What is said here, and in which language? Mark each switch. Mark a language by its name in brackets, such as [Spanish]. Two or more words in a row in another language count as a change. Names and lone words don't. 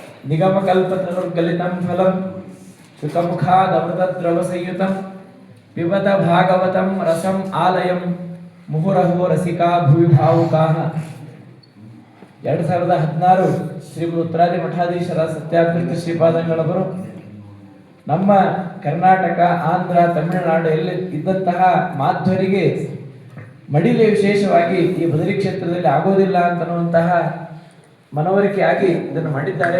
[Sanskrit] निगमकल्पतरुर्गलितं फलं सुखमुखादमृतद्रवसंयुतं पिबत भागवतं रसम् आलयं मुहुरहो रसिका भुवि भावुकाः [Kannada] 2016 ಶ್ರೀ ಉತ್ತರಾದಿ ಮಠಾಧೀಶರ ಸತ್ಯಾಗ್ರಹ ಶ್ರೀಪಾದಂಗಳವರು ನಮ್ಮ ಕರ್ನಾಟಕ, ಆಂಧ್ರ, ತಮಿಳುನಾಡು ಎಲ್ಲಿ ಇದ್ದಂತಹ ಮಾಧ್ವರಿಗೆ ಮಡಿಲೆ ವಿಶೇಷವಾಗಿ ಈ ಬದರಿ ಕ್ಷೇತ್ರದಲ್ಲಿ ಆಗೋದಿಲ್ಲ ಅಂತನ್ನುವಂತಹ ಮನವರಿಕೆಯಾಗಿ ಇದನ್ನು ಮಾಡಿದ್ದಾರೆ.